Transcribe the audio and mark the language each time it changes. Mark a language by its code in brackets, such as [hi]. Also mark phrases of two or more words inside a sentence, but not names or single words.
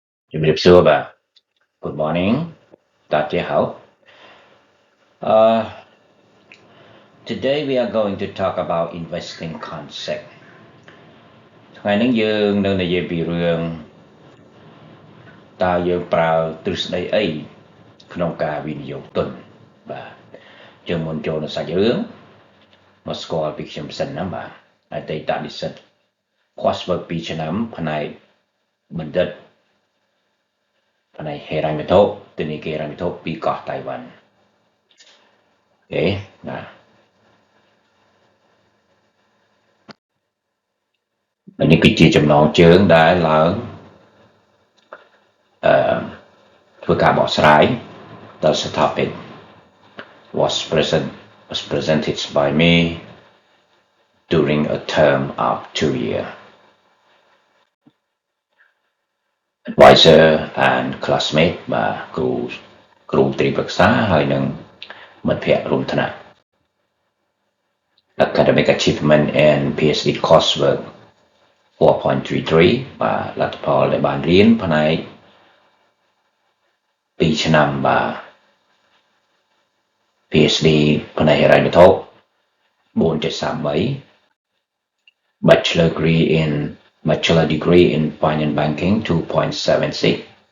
[en] Good morning. [zh] 大家好. [en] Uh, Today we are going to talk about investing concept. [km] ថ្ងៃនេះយើងនឹងនិយាយពីរឿងតើយើងប្រើទ្រឹស្ដីអីក្នុងការវិនិយោគទុនបាទជាងមុនចូលនៅសាច់រឿងមកស្គាល់ពីខ្ញុំសិនណាបាទអតីតនិស្សិត coursework 2ឆ្នាំផ្នែកបណ្ឌិតផ្នែកហិរញ្ញវត្ថុទិន្នន័យហិរញ្ញវត្ថុពីកោះតៃវ៉ាន់ Okay បាទនេះគឺជាចំណងជើងដែលឡើងធ្វើការបកស្រាយដល់ [en] topic was presented by me during a term of 2 years. Advisor and classmate [km] បាទគ្រូទីប្រឹក្សាហើយនិងមិត្តភ័ក្តិរួមថ្នាក់ [en] Academic achievement and PhD coursework [km] 4.33 បាទលទ្ធផលដែលបានរៀនផ្នែក2ឆ្នាំបាទ PhD ផ្នែកហិរញ្ញវត្ថុ 4.33 [en] Bachelor degree in Finance Banking [km] 2.76